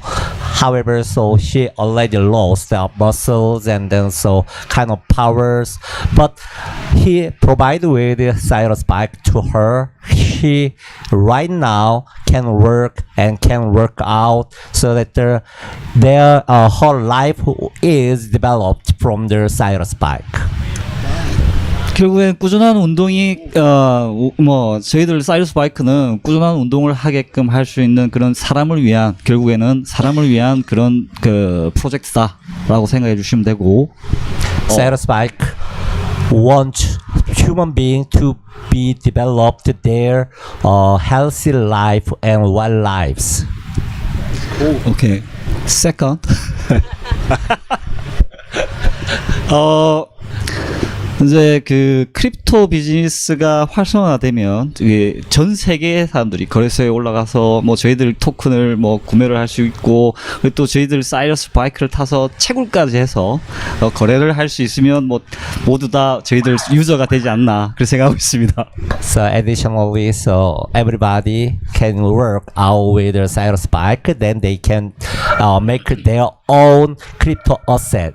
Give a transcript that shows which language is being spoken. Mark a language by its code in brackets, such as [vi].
[en] However, so she already lost muscles and then kind of powers, but he provided with Cyrus bike to her. She right now can work and can work out, so that their whole life is developed from their Cyrus bike. [ko] 결국엔 꾸준한 운동이 저희들 사이러스 바이크는 꾸준한 운동을 하게끔 할 수 있는 그런 결국에는 사람을 위한 그런 프로젝트다라고 생각해 주시면 되고. [en] Cyrus bike want human being to be developed their healthy life and well lives. Okay. Second. [ko] 이제 크립토 비즈니스가 활성화되면 전 세계의 사람들이 거래소에 올라가서 뭐 저희들 토큰을 구매를 할 수 있고, 그리고 또 저희들 사이러스 바이크를 타서 채굴까지 해서 거래를 할 수 있으면 모두 다 저희들 유저가 되지 않나, 그렇게 생각하고 있습니다. [en] So additionally, everybody can work out with their Cyrus bike, then they can make their own crypto asset.